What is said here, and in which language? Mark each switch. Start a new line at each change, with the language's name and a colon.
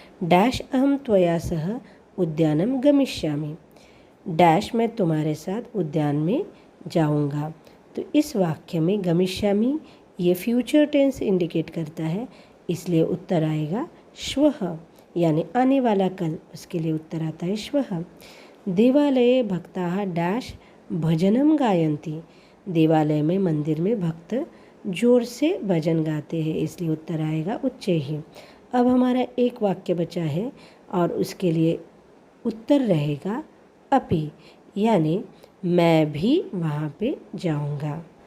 Sanskrit: Dash अहम त्वया सह उद्यानम गमिष्यामि।
Hindi: डैश मैं तुम्हारे साथ उद्यान में जाऊँगा। तो इस वाक्य में गमिष्यामि ये फ्यूचर टेंस इंडिकेट करता है, इसलिए उत्तर आएगा श्वः यानी आने वाला कल। उसके लिए उत्तर आता है श्वः।
Sanskrit: देवालये भक्ताः डैश भजनम गायन्ति।
Hindi: देवालय में, मंदिर में भक्त जोर से भजन गाते हैं, इसलिए उत्तर आएगा उच्चैः। अब हमारा एक वाक्य बचा है और उसके लिए उत्तर रहेगा अपि, यानी मैं भी वहाँ पे जाऊँगा।